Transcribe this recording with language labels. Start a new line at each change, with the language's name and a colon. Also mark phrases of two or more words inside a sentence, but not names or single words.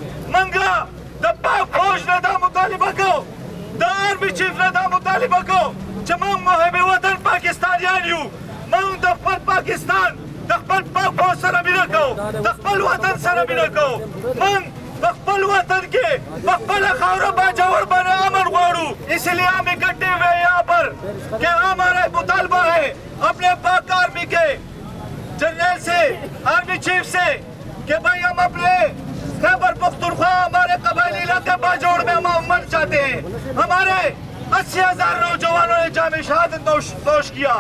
Pashto: موږ د پاک فوج نه دا مطالبه کوو, د
English: army chief
Pashto: نه دا مطالبه کوو چې موږ محب وطن پاکستانیان یو. موږ د خپل پاکستان د خپل پاک فوج سره مینه کوو, د خپل وطن سره مینه کوو. موږ په خپل وطن کې په خپله خاوره باجوړ باندې امن غواړو.
Urdu: اس لیے ہم اکٹھے ہوئے یہاں پر کہ ہمارا مطالبہ ہے اپنے پاک آرمی کے جنرل سے,
English: army chief
Urdu: سے کہ بھائی ہم اپنے خیبر پختونخوا ہمارے قبائلی علاقے باجوڑ میں ہم امن چاہتے ہیں. ہمارے 80,000 نوجوانوں نے جام شہادت نوش کیا.